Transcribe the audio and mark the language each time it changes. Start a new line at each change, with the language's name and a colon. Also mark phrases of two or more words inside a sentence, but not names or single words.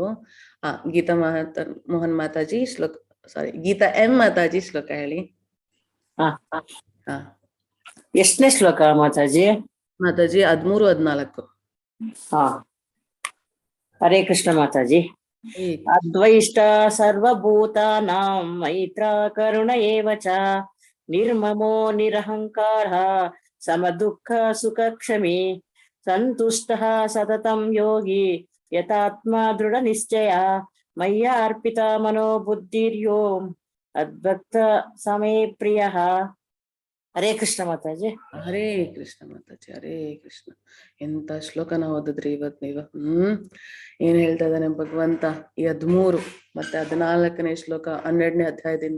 Kannada: ಗೀತಾ ಮೋಹನ್ ಮಾತಾಜಿ ಶ್ಲೋಕ, ಸಾರಿ ಗೀತಾ ಎಂ ಮಾತಾಜಿ ಶ್ಲೋಕ ಹೇಳಿ. ಎಷ್ಟನೇ ಶ್ಲೋಕ ಮಾತಾಜಿ? ಮಾತಾಜಿ 13-14. ಹರೇ ಕೃಷ್ಣ ಮಾತಾಜಿ.
Sanskrit: ಅದ್ವೈಷ್ಟ ಸರ್ವಭೂತಾನಾಂ ಮೈತ್ರ ಕರುಣ ಏವ ಚ ನಿರ್ಮಮೋ ನಿರಹಂಕಾರ ಸಮದುಃಖ ಸುಖ ಕ್ಷಮಿ ಸಂತುಷ್ಟಃ ಸತತಂ ಯೋಗಿ ಯತಾತ್ಮ ದೃಢ ನಿಶ್ಚಯ ಮಯ್ಯ ಅರ್ಪಿತ ಮನೋ ಬುದ್ಧಿರ್ಯೋ ಅದ್ಭಕ್ತ ಸಮೇ ಪ್ರಿಯ.
Kannada: ಹರೇ ಕೃಷ್ಣ ಮಾತಾಜಿ. ಹರೇ ಕೃಷ್ಣ ಮಾತಾಜಿ. ಹರೇ ಕೃಷ್ಣ. ಎಂತ ಶ್ಲೋಕನ ಓದಿದ್ರಿ ಇವತ್ ನೀವು. ಏನ್ ಹೇಳ್ತಾ ಇದ್ದಾನೆ ಭಗವಂತ ಈ 13 ಮತ್ತೆ 14ನೇ ಶ್ಲೋಕ 12ನೇ ಅಧ್ಯಾಯದಿಂದ?